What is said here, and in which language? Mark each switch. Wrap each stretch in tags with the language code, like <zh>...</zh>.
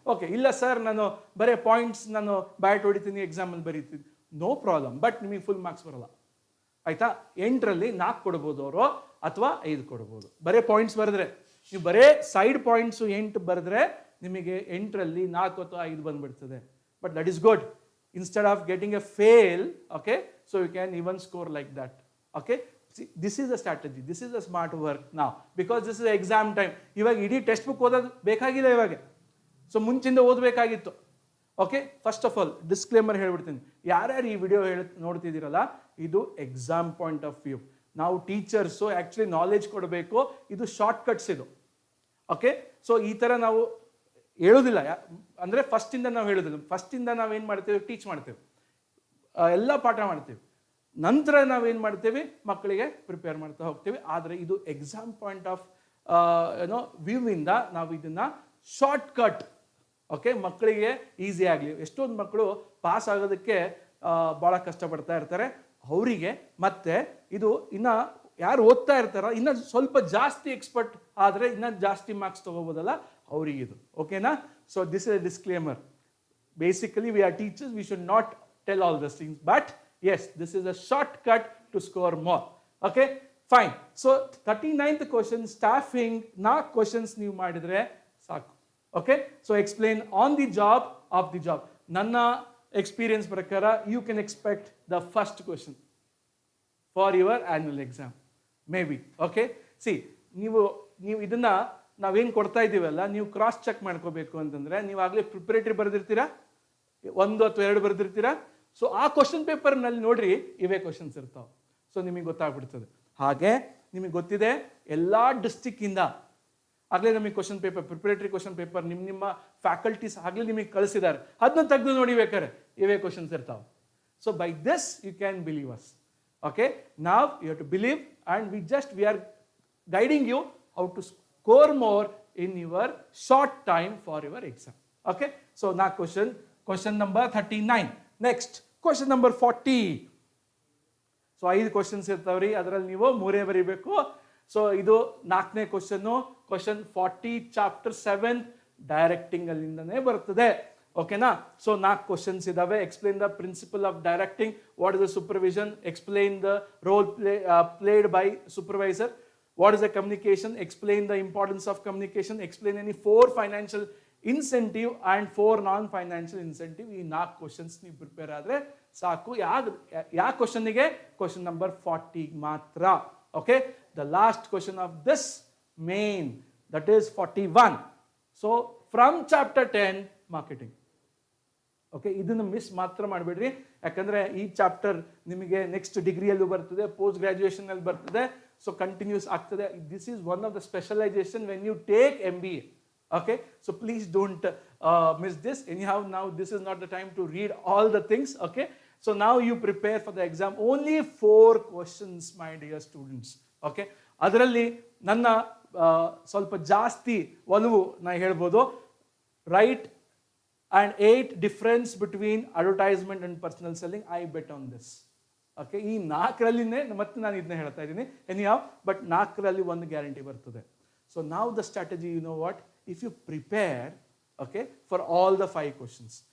<kn>Okay, ಇಲ್ಲ sir ನಾನು ಬರೀ ಪಾಯಿಂಟ್ಸ್ ನಾನು ಬಹಟ್ ಹೊಡಿತೀನಿ, ಎಕ್ಸಾಮಲ್ಲಿ ಬರೀತೀನಿ,</kn> <en>no problem,</en> <kn>ಬಟ್ ನಿಮಗೆ ಫುಲ್ ಮಾರ್ಕ್ಸ್ ಬರೋಲ್ಲ. ಆಯ್ತಾ? 8ರಲ್ಲಿ 4 ಕೊಡ್ಬೋದು ಅವರು, ಅಥವಾ 5 ಕೊಡ್ಬೋದು. ಬರೀ ಪಾಯಿಂಟ್ಸ್ ಬರೆದ್ರೆ, ನೀವು ಬರೇ ಸೈಡ್ ಪಾಯಿಂಟ್ಸು 8 ಬರೆದ್ರೆ ನಿಮಗೆ 8ರಲ್ಲಿ 4 ಅಥವಾ 5 ಬಂದ್ಬಿಡ್ತದೆ.</kn> <en>But that is good. Instead of getting a fail, okay, so you can even score like that. Okay, see, this is a strategy, this is a smart work now, because this is exam time.</en> <kn>ಇವಾಗ ಇಡೀ text book ಓದೋದು ಬೇಕಾಗಿಲ್ಲ ಇವಾಗ. So ಮುಂಚಿಂದ ಓದಬೇಕಾಗಿತ್ತು. Okay,</kn> <en>first of all</en> <kn>disclaimer ಹೇಳ್ಬಿಡ್ತೀನಿ, ಯಾರ್ಯಾರು ಈ video ನೋಡ್ತಿದ್ದೀರಲ್ಲ, ಇದು</kn> <en>Exam point of view.</en> <kn>ನಾವು ಟೀಚರ್ಸು ಆ್ಯಕ್ಚುಲಿ ನಾಲೆಜ್ ಕೊಡಬೇಕು, ಇದು ಶಾರ್ಟ್ ಕಟ್ಸ್ ಇದು. ಓಕೆ, ಸೊ ಈ ಥರ ನಾವು ಹೇಳೋದಿಲ್ಲ, ಅಂದರೆ ಫಸ್ಟಿಂದ ನಾವು ಹೇಳೋದಿಲ್ಲ. ಫಸ್ಟಿಂದ ನಾವೇನು ಮಾಡ್ತೇವೆ? ಟೀಚ್ ಮಾಡ್ತೇವೆ, ಎಲ್ಲ ಪಾಠ ಮಾಡ್ತೇವೆ. ನಂತರ ನಾವೇನು ಮಾಡ್ತೇವೆ? ಮಕ್ಕಳಿಗೆ ಪ್ರಿಪೇರ್ ಮಾಡ್ತಾ ಹೋಗ್ತೇವೆ. ಆದರೆ ಇದು</kn> <en>exam point of view</en> <kn>ಇಂದ ನಾವು ಇದನ್ನು ಶಾರ್ಟ್ ಕಟ್, ಓಕೆ, ಮಕ್ಕಳಿಗೆ ಈಸಿ ಆಗಲಿ. ಎಷ್ಟೊಂದು ಮಕ್ಕಳು ಪಾಸ್ ಆಗೋದಕ್ಕೆ ಭಾಳ ಕಷ್ಟಪಡ್ತಾ ಇರ್ತಾರೆ, ಅವರಿಗೆ ಮತ್ತೆ ಇದು ಇನ್ನು ಯಾರು ಓದ್ತಾ ಇರ್ತಾರೋ ಇನ್ನೂ ಸ್ವಲ್ಪ ಜಾಸ್ತಿ ಎಕ್ಸ್ಪರ್ಟ್ ಆದರೆ ಇನ್ನೂ ಜಾಸ್ತಿ ಮಾರ್ಕ್ಸ್ ತೊಗೋಬೋದಲ್ಲ ಅವರಿಗಿದು.</kn> <en>ಓಕೆನಾ? So this is a disclaimer. Basically, we are teachers, we should not tell all these things. But yes, this is a shortcut to score more. Okay, fine. So 39th question, staffing, 4 questions</en> <kn>ನೀವು ಮಾಡಿದ್ರೆ ಸಾಕು.</kn> <en>Okay, so explain on the job, of the job.</en> <kn>ನನ್ನ experience ಪ್ರಕಾರ</kn> <en>you can expect the first question for your annual exam. Maybe.</en> <kn>Okay, see, ನೀವು ಇದನ್ನ ನಾವೇನು ಕೊಡ್ತಾ ಇದ್ದೀವಲ್ಲ, ನೀವು ಕ್ರಾಸ್ ಚೆಕ್ ಮಾಡ್ಕೋಬೇಕು ಅಂತಂದ್ರೆ ನೀವು ಆಗಲೇ ಪ್ರಿಪರೇಟರಿ ಬರೆದಿರ್ತೀರಾ, 1 ಅಥವಾ 2 ಬರೆದಿರ್ತೀರಾ. ಸೊ ಆ ಕ್ವಶನ್ ಪೇಪರ್ನಲ್ಲಿ ನೋಡ್ರಿ ಇವೇ ಕ್ವಶನ್ಸ್ ಇರ್ತಾವೆ. ಸೊ ನಿಮಗೆ ಗೊತ್ತಾಗ್ಬಿಡ್ತದೆ. ಹಾಗೆ ನಿಮಗೆ ಗೊತ್ತಿದೆ ಎಲ್ಲ ಡಿಸ್ಟಿಕ್ಕಿಂದ ಆಗಲೇ ನಮಗೆ question paper, preparatory question paper ನಿಮ್ಮ ಫ್ಯಾಕಲ್ಟೀಸ್ ಆಗಲೇ ನಿಮಗೆ ಕಳಿಸಿದ್ದಾರೆ, ಅದನ್ನ ತೆಗೆದು ನೋಡಿ ಬೇಕಾರೆ ಇವೇ ಕ್ವಶನ್ಸ್ ಇರ್ತಾವೆ.</kn> <en>So by this you can believe us. Okay, ನಾವ್ you have to believe and we are guiding you how to score more in your short time for your exam. Okay, so now question number 39. Next, question number 40.</en> <kn>So 5 questions ಇರ್ತಾವ್ರಿ, ಅದರಲ್ಲಿ ನೀವು 3 ಬರೀಬೇಕು. So ಇದು 4ನೇ question 40 chapter 7 directing ಅಲ್ಲಿಂದನೇ ಬರ್ತದೆ. ಓಕೆನಾ? So 4 questions ಇದಾವೆ.</kn> <en>Explain the principle of directing, what is the supervision, explain the role played by supervisor, what is the communication, explain the importance of communication, explain any 4 financial incentive and 4 non-financial incentive.</en> <kn>ಈ 4 questions ನೀವು prepare ಆದರೆ ಸಾಕು. ಯಾವ ಕ್ವಶನ್ಗೆ? Question number 40 ಮಾತ್ರ.</kn> <en>Okay, the last question of this main, that is 41. So from chapter 10 marketing.</en> <kn>Okay, ಇದನ್ನು miss ಮಾತ್ರ ಮಾಡಬೇಡ್ರಿ, ಯಾಕಂದ್ರೆ ಈ ಚಾಪ್ಟರ್ ನಿಮಗೆ ನೆಕ್ಸ್ಟ್ ಡಿಗ್ರಿಯಲ್ಲೂ ಬರ್ತದೆ, ಪೋಸ್ಟ್ ಗ್ರಾಜುಯೇಷನ್ ಅಲ್ಲಿ ಬರ್ತದೆ. ಸೊ ಕಂಟಿನ್ಯೂಸ್ ಆಗ್ತದೆ.</kn> <en>This is one of the specialisation when you take MBA. Okay, so please don't miss this. Anyhow, now this is not the time to read all the things. Okay, so now you prepare for the exam. Only 4 questions, my dear students.</en> <kn>Okay, ಅದರಲ್ಲಿ ನನ್ನ ಸ್ವಲ್ಪ ಜಾಸ್ತಿ ಒಲವು ನಾ ಹೇಳ್ಬೋದು.</kn> <en>Write and 8 difference between advertisement and personal selling. I bet on this.</en> <kn>Okay, ಈ 4ರಲ್ಲಿನೇ ಮತ್ತೆ ನಾನು ಇದನ್ನ ಹೇಳ್ತಾ ಇದ್ದೀನಿ.</kn> <en>anyhow, but</en> <kn>4ರಲ್ಲಿ ಒಂದು ಗ್ಯಾರಂಟಿ ಬರ್ತದೆ. ಸೊ ನಾವು</kn> <en>The strategy, you know what, if you prepare okay for all the 5 questions.</en>